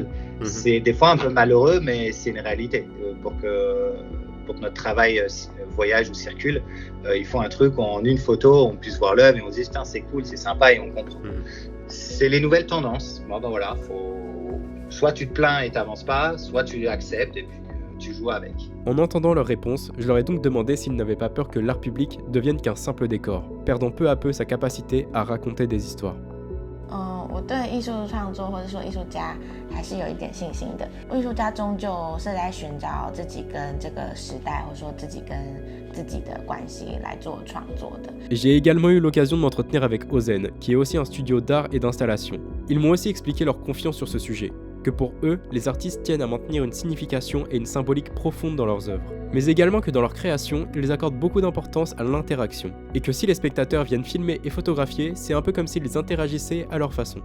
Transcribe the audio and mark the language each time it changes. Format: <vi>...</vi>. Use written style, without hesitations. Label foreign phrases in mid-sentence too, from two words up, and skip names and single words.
<fr>C'est des fois un peu malheureux, mais c'est une réalité. Pour que notre travail voyage ou circule, il faut un truc où en une photo, on puisse voir l'œuvre et on se dit, c'est cool, c'est sympa et on comprend. C'est les nouvelles tendances. Bon, ben voilà, soit tu te plains et t'avances pas, soit tu acceptes et puis tu joues avec. En entendant leurs réponses, je leur ai donc demandé s'ils n'avaient pas peur que l'art public devienne qu'un simple décor, perdant peu à peu sa capacité à raconter des histoires.</fr> <zh>我对艺术创作或者说艺术家还是有一点信心的。艺术家终究是在寻找自己跟这个时代，或者说自己跟自己的关系来做创作的。</zh> <fr>J'ai également eu l'occasion de m'entretenir avec Ozen, qui est aussi un studio d'art et d'installation. Ils m'ont aussi expliqué leur confiance sur ce sujet, que pour eux, les artistes tiennent à maintenir une signification et une symbolique profonde dans leurs œuvres. Mais également que dans leur création, ils accordent beaucoup d'importance à l'interaction, et que si les spectateurs viennent filmer et photographier, c'est un peu comme s'ils interagissaient à leur façon.</fr>